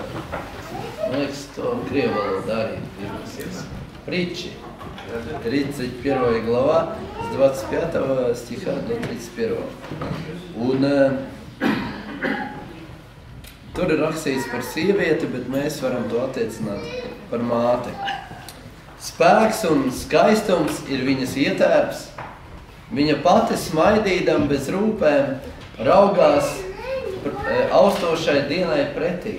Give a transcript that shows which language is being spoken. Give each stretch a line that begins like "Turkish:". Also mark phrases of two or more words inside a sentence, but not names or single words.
Latvian: Man liekas, to krievu valodā arī ir.
Russian: Притчи. 31 глава с 25 стиха до 31.
Latvian: Un tur ir rakstīts par sievieti, bet mēs varam to attiecināt par māti. Spēks un skaistums ir viņas ietērps. Viņa pati smaidīdam bez rūpēm raugās austošai dienai pretī.